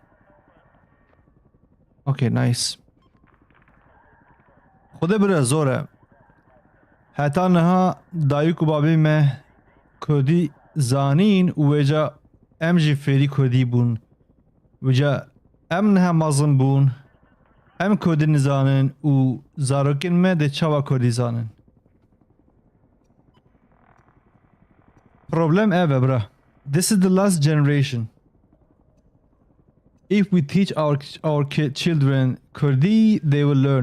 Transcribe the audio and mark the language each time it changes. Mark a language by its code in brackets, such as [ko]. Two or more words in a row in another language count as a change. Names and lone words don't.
[en] Okay, nice. [ku] Xude bire zor e. Heta niha dayîk û babê me Kurdî zanîn û wêca em jî fêrî Kurdî bûn. Wêca em niha mezin bûn. Em Kurdî nizanin û zarokên me dê çawa Kurdî zanin. [en] Problem ever, bruh. This is the last generation. If we teach our children Kurdi, they will learn.